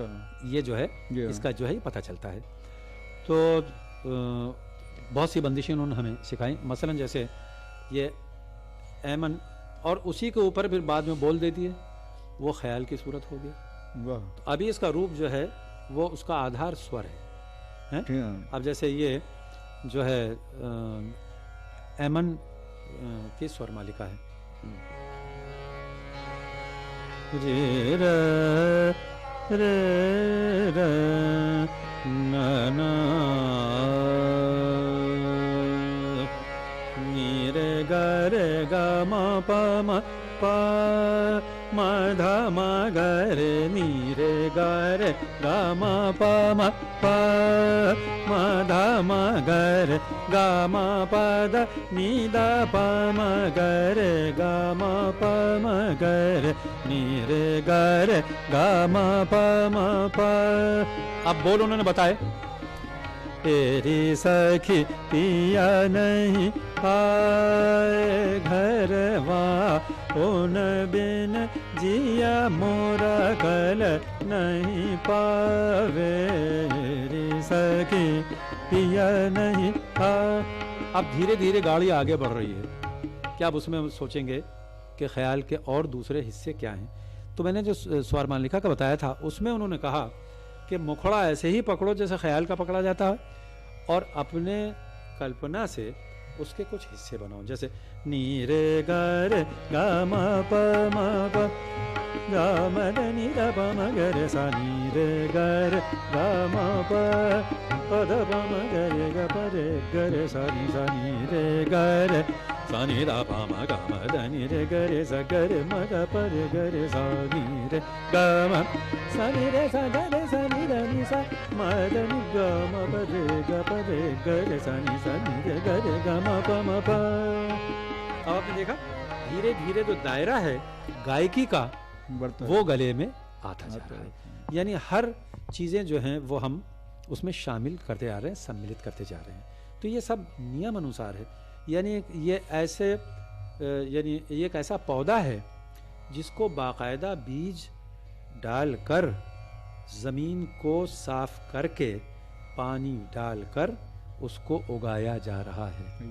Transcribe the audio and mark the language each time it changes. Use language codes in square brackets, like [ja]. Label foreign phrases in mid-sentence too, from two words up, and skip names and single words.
[hi] ये जो है इसका जो है पता चलता है। तो बहुत सी बंदिशें उन्होंने हमें सिखाई, मसलन जैसे ये ऐमन, और उसी के ऊपर फिर बाद में बोल देती है, वो ख्याल की सूरत हो गया। वाह। तो अभी इसका रूप जो है वो उसका आधार स्वर है? अब जैसे ये जो है ऐमन की स्वर मालिका है, रे रे रे रे ना ना नी रे ग रे ग म प म प म ध म ग रे नी रे ग रे ग म प म प म ध म ग रे ग म प द नी द प म ग रे ग म प म ग रे नी रे ग रे ग म प म प। अब बोल उन्होंने बताए, तेरी सखी पिया नहीं आए घरवा, उन बिन जिया मोरा कल नहीं पावे, रे सखी पिया नहीं आ। अब धीरे धीरे गाड़ी आगे बढ़ रही है, क्या अब उसमें हम सोचेंगे कि ख्याल के और दूसरे हिस्से क्या हैं। तो मैंने जो स्वर मालिका का बताया था उसमें उन्होंने कहा कि मुखड़ा ऐसे ही पकड़ो जैसे ख्याल का पकड़ा जाता है, और अपने कल्पना से उसके कुछ हिस्से बनाओ, जैसे नी रे ग रे ग म प म प ग म द नी द प म ग रे सा नी रे ग रे ग म प प द प म ग रे ग प रे ग रे सा नी रे ग रे सा नी द प म ग म द नी रे ग रे सा ग रे म ग प रे ग रे सा नी रे ग म सा नी रे सा ग रे सा नी द नी सा म द नी ग म प रे ग प रे ग रे सा नी रे ग रे ग म प म प। अब आपने देखा धीरे धीरे जो दायरा है गायकी का वो गले में आता जा रहा है, यानी हर चीजें जो हैं वो हम उसमें शामिल करते आ रहे हैं, सम्मिलित करते जा रहे हैं। तो ये सब नियम अनुसार है, यानी ये ऐसे यानी ये एक ऐसा पौधा है जिसको बाकायदा बीज डालकर ज़मीन को साफ करके पानी डालकर उसको उगाया जा रहा है।